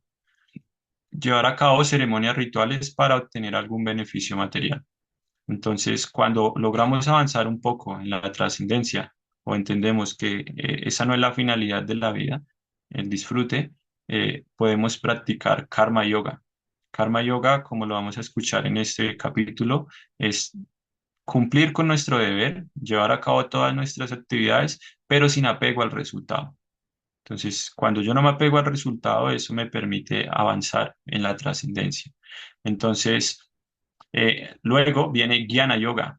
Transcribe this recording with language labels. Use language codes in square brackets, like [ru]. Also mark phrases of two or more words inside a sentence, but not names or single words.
[es] Llevar a cabo ceremonias rituales para obtener algún beneficio material. Entonces, cuando logramos avanzar un poco en la trascendencia o entendemos que esa no es la finalidad de la vida, el disfrute, podemos practicar karma yoga. Karma yoga, como lo vamos a escuchar en este capítulo, es cumplir con nuestro deber, llevar a cabo todas nuestras actividades, pero sin apego al resultado. Entonces, cuando yo no me apego al resultado, eso me permite avanzar en la trascendencia. Entonces, luego viene Jnana Yoga.